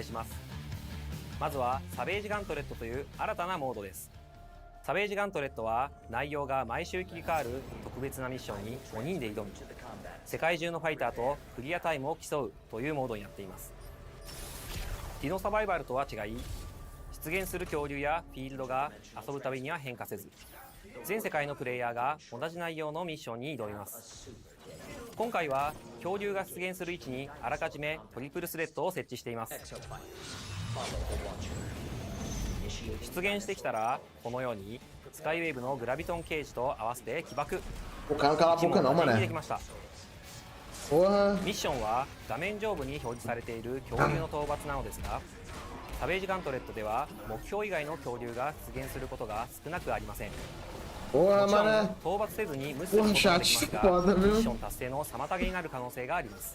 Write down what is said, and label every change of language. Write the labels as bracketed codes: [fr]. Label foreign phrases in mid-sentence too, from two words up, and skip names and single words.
[ja] しますまずはサベージガントレットという新たなモードですサベージガントレットは内容が毎週切り替わる特別なミッションに5人で挑み世界中のファイターとクリアタイムを競うというモードになっていますディノサバイバルとは違い出出現する恐竜やフィールドが遊ぶたびには変化せず、全世界のプレイヤーが同じ内容のミッションに挑みます。今回は恐竜が出現する位置にあらかじめトリプルスレッドを設置しています。出現してきたらこのようにスカイウェーブのグラビトンケージと合わせて起爆。 [pt] O cara não cala a boca não, mané. [ja] できました。ミッションは画面上部に表示されている恐竜の討伐なのですが、サベージガントレットでは目標以外の恐竜が出現することが少なくありません。もちろん討伐せずに無視することができますが、ミッション達成の妨げになる可能性があります。